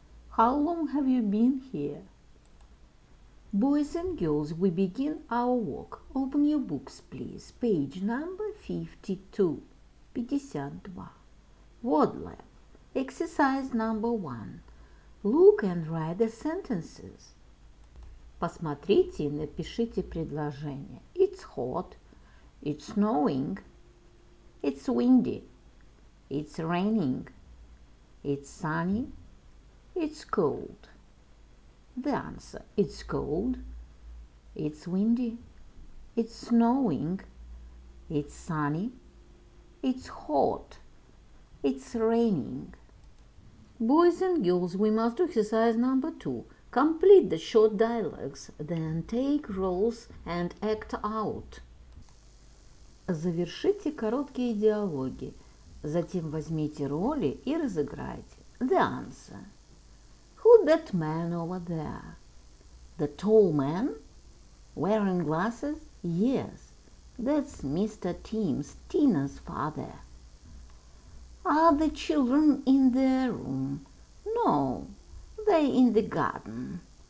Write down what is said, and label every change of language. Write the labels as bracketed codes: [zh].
[en] How long have you been here? Boys and girls, we begin our work. Open your books, please. Page number 52. 52. Word lab. Exercise number 1. Look and write the sentences. [ru] Посмотрите и напишите предложение. [en] It's hot. It's snowing. It's windy. It's raining. It's sunny. It's cold. The answer. It's cold. It's windy. It's snowing. It's sunny. It's hot. It's raining. Boys and girls, we must do exercise number 2. Complete the short dialogues, then take roles and act out. [ru] Завершите короткие диалоги, затем возьмите роли и разыграйте. [en] The answer. Who's that man over there? The tall man? Wearing glasses? Yes, that's Mr. Tim's, Tina's father. Are the children in their room? No, they're in the garden.